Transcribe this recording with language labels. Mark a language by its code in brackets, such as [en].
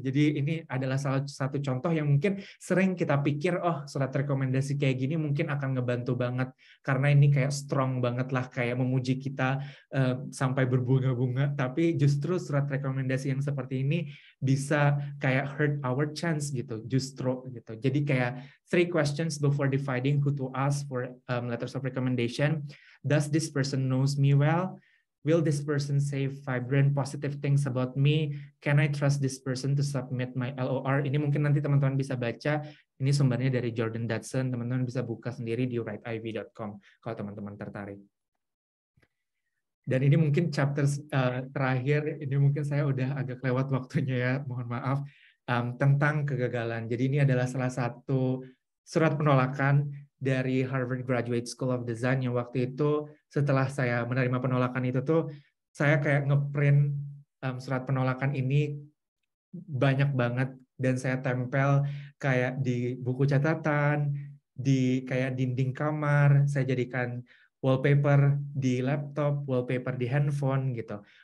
[id] Jadi ini adalah salah satu contoh yang mungkin sering kita pikir oh surat rekomendasi kayak gini mungkin akan ngebantu banget karena ini kayak strong banget lah kayak memuji kita sampai berbunga-bunga, tapi justru surat rekomendasi yang seperti ini bisa kayak [en] hurt our chance [id] gitu justru gitu. Jadi kayak [en] 3 questions before deciding who to ask for letters of recommendation. Does this person knows me well? Will this person say vibrant positive things about me? Can I trust this person to submit my LOR? [id] Ini mungkin nanti teman-teman bisa baca. Ini sumbernya dari Jordan Dodson. Teman-teman bisa buka sendiri di writeiv.com kalau teman-teman tertarik. Dan ini mungkin chapter terakhir, ini mungkin saya udah agak lewat waktunya ya, mohon maaf, tentang kegagalan. Jadi ini adalah salah satu surat penolakan dari Harvard Graduate School of Design yang waktu itu setelah saya menerima penolakan itu tuh, saya kayak ngeprint surat penolakan ini banyak banget dan saya tempel kayak di buku catatan, di kayak dinding kamar, saya jadikan wallpaper di laptop, wallpaper di handphone gitu.